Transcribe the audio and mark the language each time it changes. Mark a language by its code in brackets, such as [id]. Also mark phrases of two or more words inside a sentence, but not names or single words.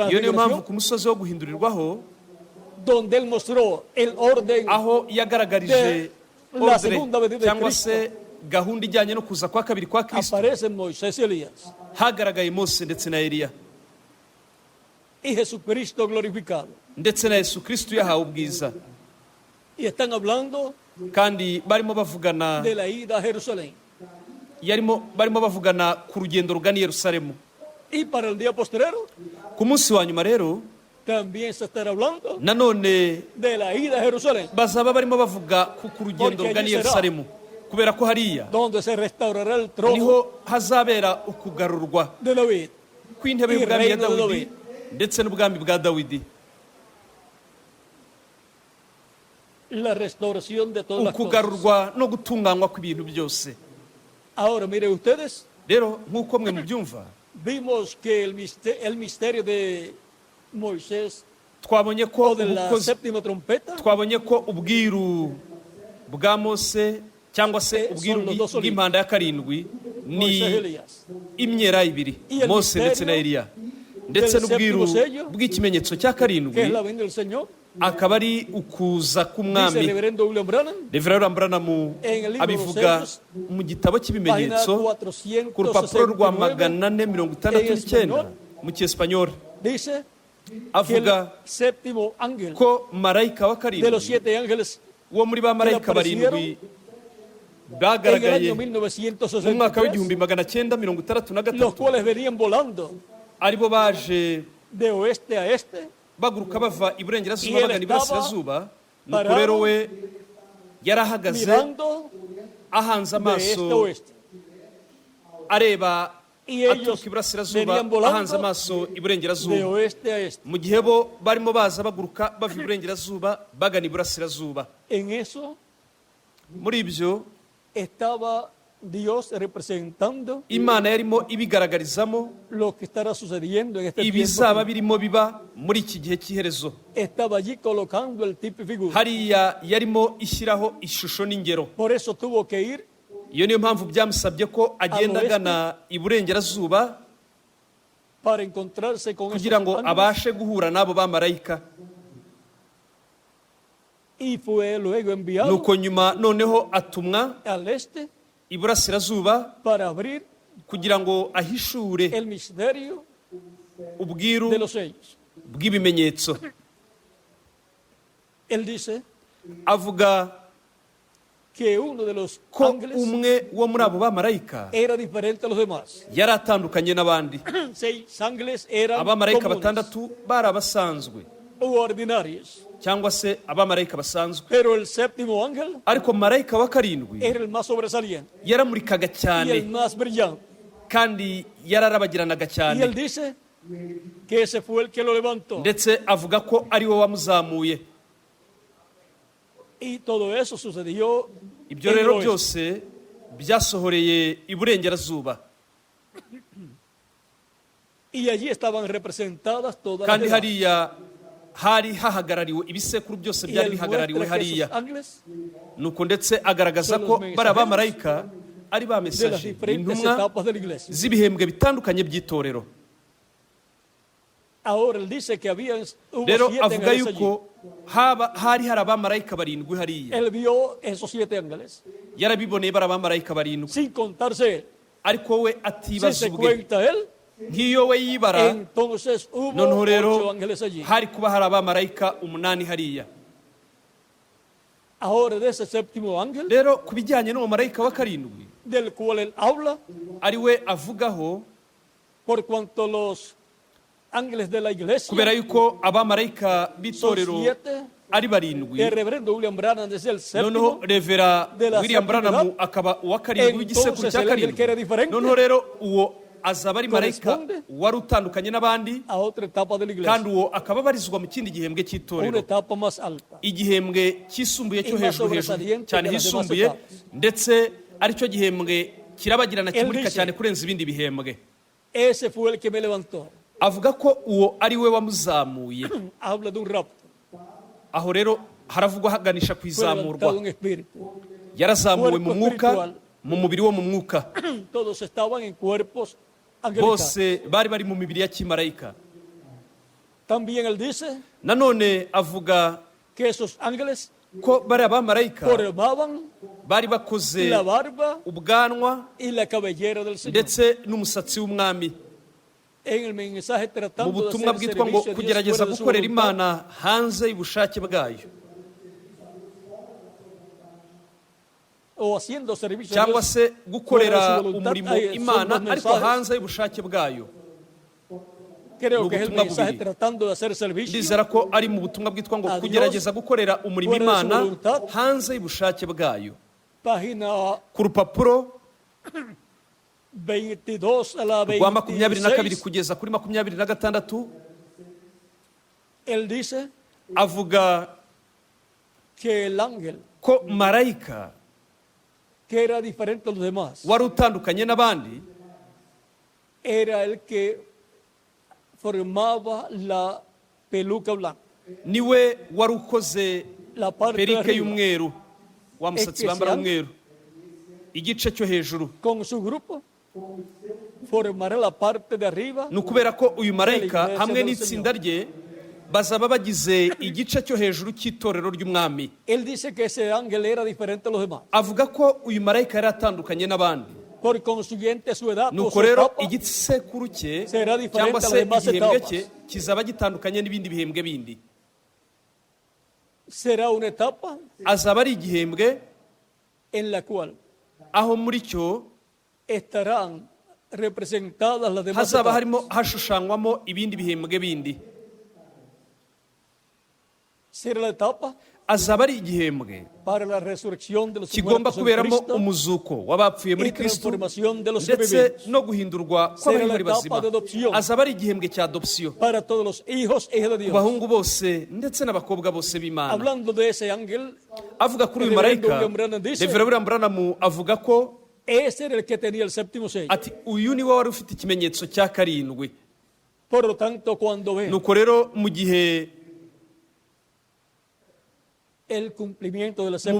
[rw] Iyo niyo mpamvu [es] transfiguración, [rw] ku musozi wo guhindurirwaho, [es] donde Él mostró el orden [rw] aho yagaragarije [es] de la ordre segunda venida de [rw] cyangwa [es] Cristo, [rw] se gahunda ijyanye no kuza kwa kabiri kwa Kristo, [es] aparecen Moisés y Elías [rw] hagaragaye Mose ndetse na Eliya [es] y Jesucristo glorificado. [rw] ndetse na Yesu Kristo yahawe ubwiza, [es] Y están hablando [rw] kandi barimo bavugana [es] de la ida a Jerusalén. [rw] barimo bavugana ku rugendo rugana i Yerusalemu. [es] Y para el día postrero [rw] Ku munsi wa nyuma rero [es] también se estará hablando [rw] nanone [es] de la ida a Jerusalén, [rw] bazaba barimo bavuga ku rugendo [es] Porque [rw] rugana i [es] allí será [rw] Yerusalemu, kubera ko hariya [es] donde se restaurará el trono [rw] niho hazabera ukugarurwa [es] de David [rw] kw'intebe [es] y [rw] y'ubwami ya [es] reino de [rw] Dawidi [es] David. [rw] ndetse n'ubwami bwa Dawidi, [es] La restauración de todas las cosas. [rw] ukugarurwa no gutunganywa kw'ibintu byose. [es] Ahora miren ustedes, [rw] Rero nk'uko mwe mubyumva, [es] vimos que el misterio de Moisés [rw] twabonye ko [es] o de la [rw] ubukozi, [es] séptima trompeta [rw] twabonye ko ubwiru bwa Mose cyangwa se ubwiru [es] son los dos [rw] bw'impanda ya karindwi [es] Moisés y [rw] ni [es] Elías. [rw] imyera ibiri, [es] Y el [rw] Mose ndetse na [es] misterio [rw] Eliya, ndetse [es] del [rw] n'ubwiru [es] séptimo sello, [rw] bw'ikimenyetso cya [es] que es [rw] karindwi [es] la venida del Señor, [rw] akaba ari ukuza [es] dice el [rw] k'umwami. [es] reverendo William Branham, [rw] Reverend Branham [es] En el libro [rw] abivuga [es] de los [rw] mu gitabo [es] página [rw] cy'ibimenyetso ku rupapuro rwa 469 mu cyesipanyoli, [es] dice que el [rw] avuga [es] séptimo ángel [rw] ko marayika wa [es] de los [rw] karindwi [es] 7 ángeles [rw] wo muri ba marayika barindwi [es] en el [rw] bagaragaye [es] año [rw] mu mwaka [es] 1963, [rw] w'1963 [es] los cuales venían volando [rw] aribo baje [es] de oeste a este, [rw] baguruka bava iburengerazuba [es] Y él [rw] bagana iburasirazuba. Nuko [es] parado, [rw] rero we yari ahagaze [es] mirando [rw] ahanze [es] de este a [rw] amaso [es] oeste. [rw] areba [es] Y ellos [rw] aturuka iburasirazuba [es] venían volando [rw] ahanze amaso [es] de [rw] iburengerazuba, [es] oeste a este. [rw] mu gihe bo barimo baza baguruka bava iburengerazuba bagana iburasirazuba. [es] En eso [rw] Muri ibyo [es] estaba Dios representando [rw] imana yarimo ibigaragarizamo [es] lo que estará sucediendo en este [rw] ibizaba [es] tiempo. [rw] birimo biba muri iki gihe cy'iherezo. [es] Estaba allí colocando el tipo y figura. [rw] Hariya yarimo ishyiraho ishusho n'ingero. [es] Por eso tuvo que ir [rw] Iyo niyo mpamvu byamusabye ko agenda agana iburengerazuba [es] para encontrarse con [rw] kugira [es] esos [rw] ngo [es] ángeles. [rw] abashe guhura n'abo bamarayika. [es] Y fue luego enviado [rw] Nuko nyuma noneho atumwa [es] al este [rw] iburasirazuba [es] para abrir [rw] kugira ngo ahishure [es] el misterio [rw] ubwiru [es] de los sellos. [rw] bw'ibimenyetso. [es] Él dice [rw] Avuga [es] que uno de los [rw] ko [es] ángeles [rw] umwe wo muri abo bamarayika [es] era diferente a los demás. [rw] yari atandukanye n'abandi. [es] 6 ángeles eran [rw] Abamarayika [es] comunes [rw] batandatu bari abasanzwe [es] u ordinarios, [rw] cyangwa se abamarayika basanzwe, [es] pero el séptimo ángel [rw] ariko marayika wa karindwi [es] era el más sobresaliente [rw] yaramurikaga [es] y el [rw] cyane [es] más brillante. [rw] kandi yararabagiranaga [es] Y él [rw] cyane, [es] dice que ese fue el que lo levantó. [rw] ndetse avuga ko ari we wamuzamuye. [es] Y todo eso sucedió [rw] Ibyo [es] en el [rw] rero [es] oeste. [rw] byose byasohoreye iburengerazuba, [es] Y allí estaban representadas todas las [rw] kandi [es] edades. [rw] hariya hari hahagarariwe ibisekuru byose [es] Y [rw] byari [es] él [rw] bihagarariwe [es] muestra que [rw] hariya. [es] esos ángeles [rw] Nuko ndetse agaragaza [es] Son los [rw] ko [es] mensajeros [rw] bari abamarayika ari ba [es] de las [rw] mesaje, [es] diferentes [rw] intumwa [es] etapas de la iglesia. [rw] z'ibihembwe bitandukanye by'itorero. [es] Ahora él dice que hubo [rw] Rero [es] 7 [rw] avuga [es] ángeles allí. [rw] yuko hari abamarayika barindwi hariya. [es] Él vio esos 7 ángeles, [rw] Yarabiboneye bari abamarayika barindwi, [es] sin contarse él. [rw] ariko we [es] Si [rw] atibaza [es] se [rw] ubwe. [es] cuenta él, [rw] Nk'iyo we yibara, [es] entonces hubo [rw] noneho [es] 8 [rw] rero [es] ángeles allí. [rw] hari kuba hari abamarayika 8 hariya. [es] Ahora de ese séptimo ángel, [rw] Rero ku bijyanye n'umumarayika wa karindwi, [es] del cual él habla, [rw] ari we avugaho, [es] por cuanto los ángeles de la iglesia [rw] kubera yuko abamarayika [es] son [rw] b'itorero [es] 7, [rw] ari barindwi. [es] el reverendo William Branham decía el [rw] Noneho [es] séptimo, [rw] Revera [es] de la [rw] William [es] séptima [rw] Branham [es] edad, [rw] akaba uwa karindwi w'igisekuru [es] entonces [rw] cya [es] el ángel que era [rw] karindwi. [es] diferente [rw] Noneho rero uwo azaba ari marayika [es] corresponde [rw] wari utandukanye n'abandi, [es] a otra etapa de la iglesia, [rw] kandi uwo akaba abarizwa mu kindi gihembwe [es] una [rw] cy'itorero, [es] etapa más alta. [rw] igihembwe cyisumbuye cyo [es] Y más [rw] hejuru hejuru [es] sobresaliente [rw] cyane [es] que las demás [rw] hisumbuye, [es] etapas. [rw] ndetse aricyo gihembwe kirabagirana [es] Él [rw] kimurika [es] dice, [rw] cyane kurenza ibindi bihembwe. [es] Ese fue el que me levantó. [rw] Avuga ko uwo ari we wamuzamuye. [es] Habla de un rapto. [rw] Aho rero haravugwa haganisha ku [es] Fue levantado [rw] izamurwa. [es] en espíritu. [rw] Yarazamuwe mu [es] Cuerpo [rw] mwuka, [es] espiritual. [rw] mu mubiri wo mu mwuka. [es] Todos estaban en cuerpos angelicales. [rw] Bose bari bari mu mibiri ya kimarayika. [es] También él dice [rw] Nanone avuga [es] que esos ángeles [rw] ko bari abamarayika [es] formaban [rw] bari bakoze [es] la barba [rw] ubwanwa [es] y la cabellera del Señor. [rw] ndetse n'umusatsi w'umwami. [es] En el mensaje [rw] Mu [es] tratando de [rw] butumwa [es] hacer [rw] bwitwa ngo [es] servicio a Dios [rw] kugerageza [es] fuera de su [rw] gukorera [es] voluntad, [rw] Imana hanze y'ubushake bwayo, [es] o haciendo servicio a [rw] cyangwa [es] Dios [rw] se gukorera [es] fuera de su voluntad. [rw] umurimo [es] Ahí son [rw] Imana [es] dos [rw] ariko [es] mensajes. [rw] hanze y'ubushake bwayo. [es] Creo que es el [rw] ubutumwa [es] mensaje [rw] bubiri. [es] tratando de hacer servicio [rw] Ndizera ko ari mu butumwa bwitwa ngo [es] a Dios [rw] kugerageza gukorera umurimo [es] fuera de su [rw] Imana [es] voluntad. [rw] hanze y'ubushake bwayo. [es] página [rw] Ku rupapuro [es] 22 a la [rw] rwa 22 [es] 26, [rw] kugeza kuri 26 [es] él dice [rw] avuga [es] que el ángel [rw] ko marayika [es] que era diferente a los demás [rw] wari utandukanye n'abandi [es] era el que formaba la peluca blanca, [rw] niwe wari ukoze [es] la parte de [rw] perike [es] arriba, [rw] y'umweru, wa musatsi bambara w'umweru, igice cyo hejuru. [es] con su grupo formará la parte de arriba. [rw] Ni ukubera ko uyu marayika [es] Iglesia [rw] hamwe [es] del [rw] n'itsinda rye bazaba bagize igice cyo hejuru cy'itorero ry'umwami. [es] Él dice que ese ángel era diferente a los demás, [rw] Avuga ko uyu marayika yari atandukanye n'abandi. [es] por consiguiente su edad o [rw] Nuko [es] su [rw] rero [es] etapa [rw] igisekuru cye [es] será diferente [rw] cyangwa [es] a las [rw] se [es] demás [rw] igihembwe [es] etapas. [rw] cye kizaba gitandukanye n'ibindi bihembwe bindi. [es] será una etapa [rw] Azaba ari igihembwe [es] en la cual [rw] aho muri cyo [es] estarán representadas las demás [rw] hazaba [es] etapas. [rw] harimo hashushanywamo ibindi bihembwe bindi. [es] Será la etapa [rw] Azaba ari igihembwe [es] para la resurrección de los [rw] kigomba [es] muertos en [rw] kuberamo [es] Cristo [rw] umuzuko w'abapfuye muri [es] y [rw] Kristo [es] transformación de los [rw] ndetse [es] vivientes, [rw] no guhindurwa [es] Será la [rw] kw'abari bazima. [es] etapa de adopción. [rw] Azaba ari igihembwe cya adoption [es] para todos los hijos e hijas de [rw] ku [es] Dios. [rw] bahungu bose ndetse n'abakobwa bose b'Imana. [es] Hablando de ese ángel, [rw] Avuga kuri uyu [es] el reverendo [rw] marayika, [es] William Branham dice [rw] Reverend William Branham avuga ko [es] Ese era el que tenía el séptimo sello. [rw] ati uyu ni we wari ufite ikimenyetso cya karindwi. [es] Por lo tanto, cuando ven [rw] nuko rero mu gihe [es] el cumplimiento del séptimo